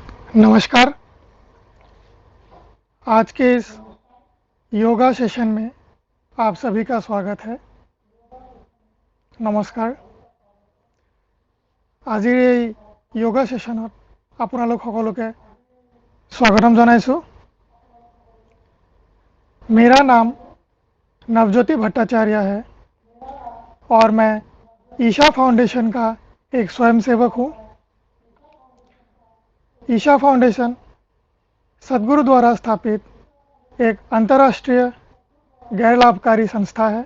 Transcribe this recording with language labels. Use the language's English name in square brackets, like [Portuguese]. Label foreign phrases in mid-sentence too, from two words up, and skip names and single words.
[Hindi] नमस्कार। आज के इस [English] yoga session [Hindi] में आप सभी का स्वागत है। [Assamese] নমস্কাৰ। আজিৰ এই [English] yoga session [Assamese] আপোনালোক সকলোকে स्वागतम জনাইছোঁ। [Hindi] मेरा नाम नवज्योति भट्टाचार्य है और मैं ईशा फाउंडेशन का एक स्वयंसेवक हूँ। ईशा फाउंडेशन सद्गुरु द्वारा स्थापित एक अंतर्राष्ट्रीय गैर लाभकारी संस्था है।